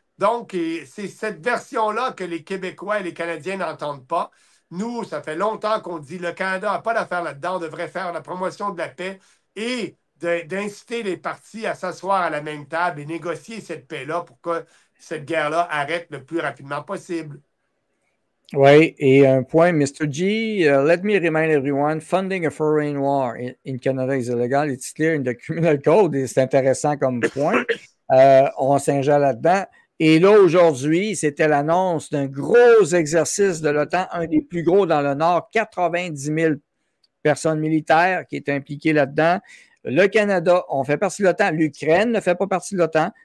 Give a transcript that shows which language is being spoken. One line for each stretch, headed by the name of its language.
French: Donc, c'est cette version-là que les Québécois et les Canadiens n'entendent pas. Nous, ça fait longtemps qu'on dit le Canada n'a pas d'affaire là-dedans, on devrait faire la promotion de la paix et d'inciter les partis à s'asseoir à la même table et négocier cette paix-là pour que cette guerre-là arrête le plus rapidement possible. Oui, et un point,
English: Mr. G, let me remind everyone, funding a foreign war in Canada is illegal. It's clear in the criminal code.
French: Et c'est intéressant comme point. On s'ingère là-dedans. Et là, aujourd'hui, c'était l'annonce d'un gros exercice de l'OTAN, un des plus gros dans le Nord, 90 000 personnes militaires qui étaient impliquées là-dedans. Le Canada, on fait partie de l'OTAN. L'Ukraine ne fait pas partie de l'OTAN.